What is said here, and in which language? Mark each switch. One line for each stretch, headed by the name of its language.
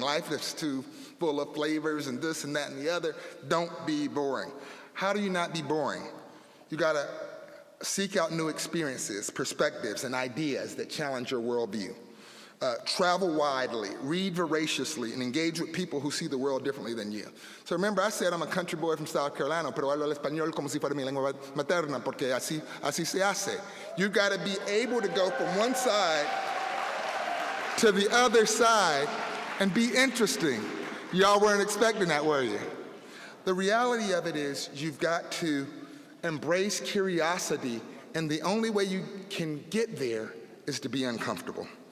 English: Life is too full of flavors and this and that and the other. Don't be boring. How do you not be boring? You gotta seek out new experiences, perspectives, and ideas that challenge your worldview. Travel widely, read voraciously, and engage with people who see the world differently than you. So remember, I said I'm a country boy from South Carolina,
Spanish: pero hablo el español como si fuera mi lengua materna, porque así se hace.
English: You've got to be able to go from one side to the other side and be interesting. Y'all weren't expecting that, were you? The reality of it is you've got to embrace curiosity, and the only way you can get there is to be uncomfortable.